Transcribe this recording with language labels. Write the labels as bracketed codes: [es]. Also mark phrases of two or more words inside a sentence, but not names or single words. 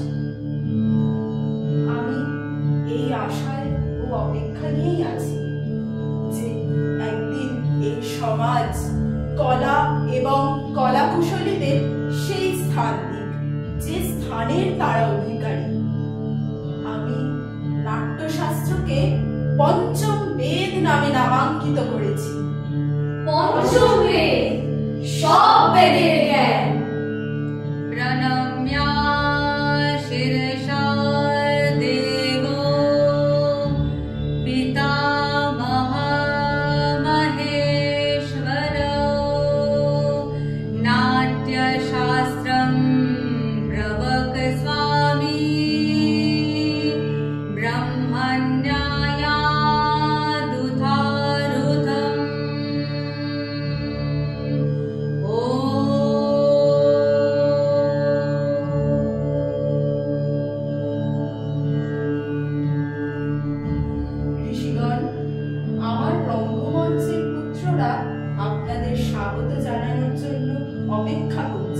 [bn] আমি এই আশায় ও অপেক্ষা নিয়েই আছি যে একদিন এই সমাজ কলা এবং কলাকুশলীদের সেই স্থান দিক, যে স্থানের তারা অধিকারী। আমি নাট্যশাস্ত্রকে পঞ্চম বেদ নামে নামাঙ্কিত করেছি। পঞ্চম বেদ, সব বেদের জ্ঞান। [sa] प्रणम्या शिरसा देवो पितामहमहेश्वरो नाट्यशास्त्रं प्रवक स्वामी ब्रह्मण्यायादुधारुतम्। [bn] ঋষিগণ, আমার রঙ্গমঞ্চের পুত্ররা আপনাদের স্বাগত জানানোর জন্য অপেক্ষা করছে।